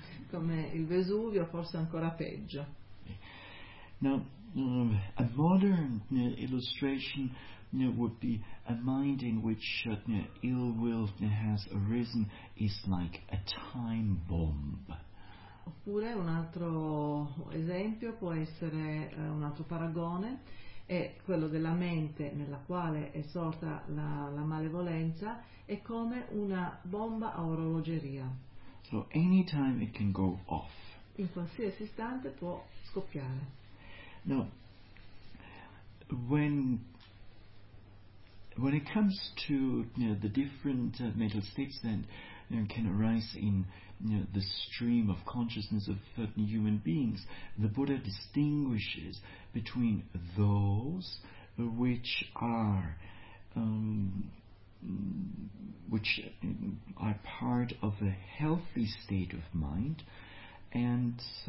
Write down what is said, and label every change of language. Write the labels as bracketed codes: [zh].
[it] Come il Vesuvio, forse ancora peggio. [en] Now, a modern illustration would be a mind in which ill will has arisen is like a time bomb. [it] Oppure un altro esempio può essere un altro paragone. È quello della mente nella quale è sorta la malevolenza, è come una bomba a orologeria. [en] So anytime it can go off. [it] In qualsiasi istante può scoppiare. [en] Now, when When it comes to the different mental states that can arise in the stream of consciousness of certain human beings, the Buddha distinguishes between those which are part of a healthy state of mind, and